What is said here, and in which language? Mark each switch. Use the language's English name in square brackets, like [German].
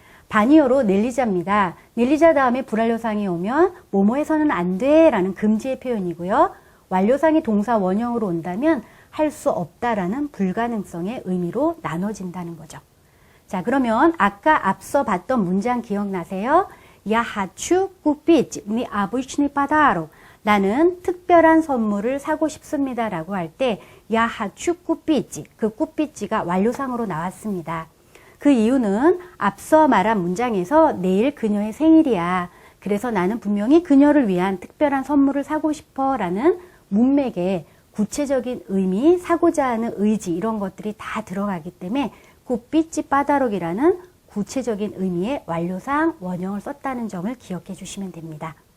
[Korean] 반이어로 넬리자입니다. 넬리자 다음에 불완료상이 오면 뭐뭐 해서는 안 돼 라는 금지의 표현이고요. 완료상이 동사 원형으로 온다면 할 수 없다라는 불가능성의 의미로 나눠진다는 거죠. 자, 그러면 아까 앞서 봤던 문장 기억나세요? [Russian] Я хочу купить необычный подарок. [Korean] 나는 특별한 선물을 사고 싶습니다. 라고 할 때 [Russian] Я хочу купить. [Korean] 그 купить 가 완료상으로 나왔습니다. 그 이유는 앞서 말한 문장에서 내일 그녀의 생일이야. 그래서 나는 분명히 그녀를 위한 특별한 선물을 사고 싶어 라는 문맥에 구체적인 의미, 사고자 하는 의지 이런 것들이 다 들어가기 때문에 굿비치 빠다록이라는 구체적인 의미의 완료상 원형을 썼다는 점을 기억해 주시면 됩니다.